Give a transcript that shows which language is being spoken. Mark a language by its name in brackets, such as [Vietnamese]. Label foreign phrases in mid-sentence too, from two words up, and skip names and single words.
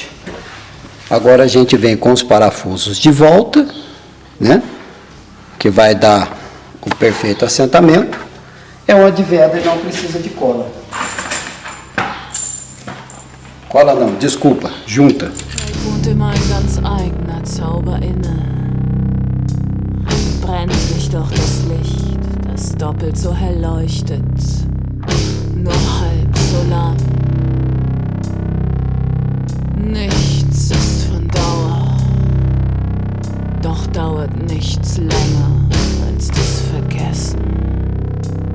[Portuguese] Agora a gente vem com os parafusos de volta, né? Que vai dar o perfeito assentamento. É onde veda e não precisa de cola. Cola não, desculpa, junta. [German] Wohnt immer ein ganz eigener Zauber inne. Brennt nicht doch das Licht, das doppelt so hell leuchtet, nur halb so lang. Nichts ist von Dauer, doch dauert nichts länger als das Vergessen.